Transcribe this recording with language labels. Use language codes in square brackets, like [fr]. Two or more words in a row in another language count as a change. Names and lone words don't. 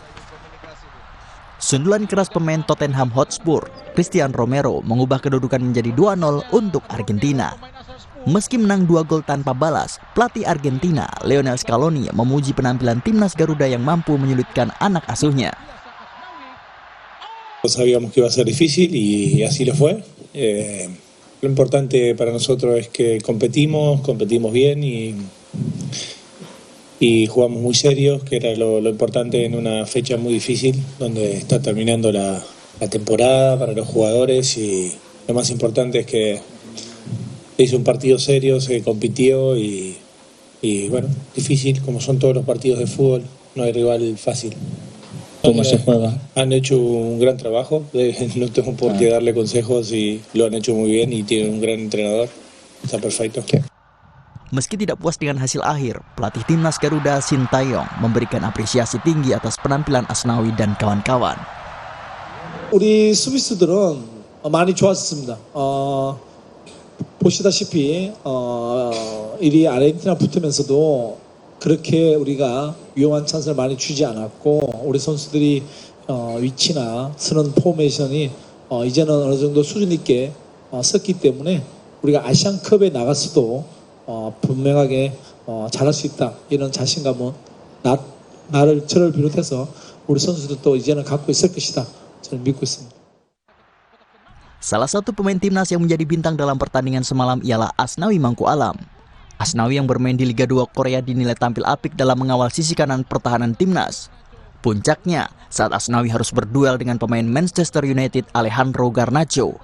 [id] Sundulan keras pemain Tottenham Hotspur, Christian Romero, mengubah kedudukan menjadi 2-0 untuk Argentina. Meski menang 2 gol tanpa balas, pelatih Argentina, Lionel Scaloni, memuji penampilan timnas Garuda yang mampu menyulitkan anak asuhnya. [es] Sabíamos que iba a ser difícil y así lo fue. Lo importante para nosotros es que competimos bien y jugamos muy serios, que era lo importante en una fecha muy difícil, donde está terminando la temporada para los jugadores, y lo más importante es que hizo un partido serio, se compitió y bueno, difícil, como son todos los partidos de fútbol, no hay rival fácil. ¿Cómo se juega? Han hecho un gran trabajo, no tengo por qué darle consejos, y lo han hecho muy bien y tienen un gran entrenador, está perfecto. [id] Meski tidak puas dengan hasil akhir, pelatih timnas Garuda Sintayong memberikan apresiasi tinggi atas penampilan Asnawi dan kawan-kawan. [ko] 우리 수비수들은 많이 좋았습니다. 보시다시피 1위 아르헨티나 붙으면서도 그렇게 우리가 위험한 찬스를 많이 주지 않았고, 우리 선수들이 위치나 쓰는 포메이션이 이제는 어느 정도 수준 있게 썼기 때문에 우리가 아시안컵에 나갔어도 분명하게 잘할 수 있다, 이런 자신감은 저를 비롯해서 우리 선수들도 이제는 갖고 있을 것이다, 저는 믿고 있습니다. [id] Salah satu pemain timnas yang menjadi bintang dalam pertandingan semalam ialah Asnawi Mangkualam. Asnawi yang bermain di Liga 2 Korea dinilai tampil apik dalam mengawal sisi kanan pertahanan timnas. Puncaknya saat Asnawi harus berduel dengan pemain Manchester United Alejandro Garnacho.